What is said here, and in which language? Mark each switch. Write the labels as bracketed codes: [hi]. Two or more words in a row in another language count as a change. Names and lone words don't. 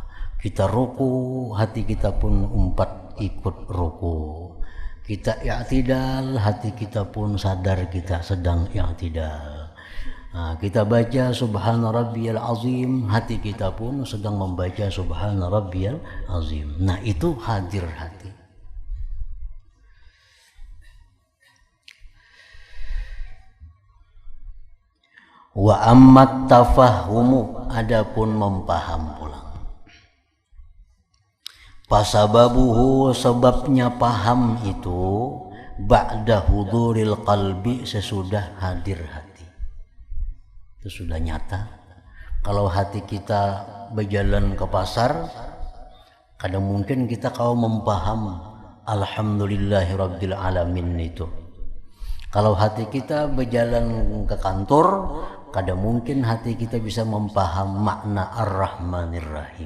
[id] Kita ruku, hati kita pun ikut ruku. Kita i'tidal, hati kita pun sadar kita sedang i'tidal. Nah, kita baca [ar] Subhana Rabbiyal Azim, [id] hati kita pun sedang membaca [ar] Subhana Rabbiyal Azim. [id] Nah, itu hadir hati. [ar] Wa ammat tafahumu, [id] adapun mempaham pulang. Pasababuhu, sebabnya paham itu [ar] ba'da huduril qalbi, [id] sesudah hadir hati. Itu sudah nyata. Kalau hati kita berjalan ke pasar, kadang mungkin kita kalau mempaham [ar] Alhamdulillahirabbil alamin [id] itu. Kalau hati kita berjalan ke kantor, kadang mungkin hati kita bisa mempaham makna [ar] Ar-Rahmanir Rahim.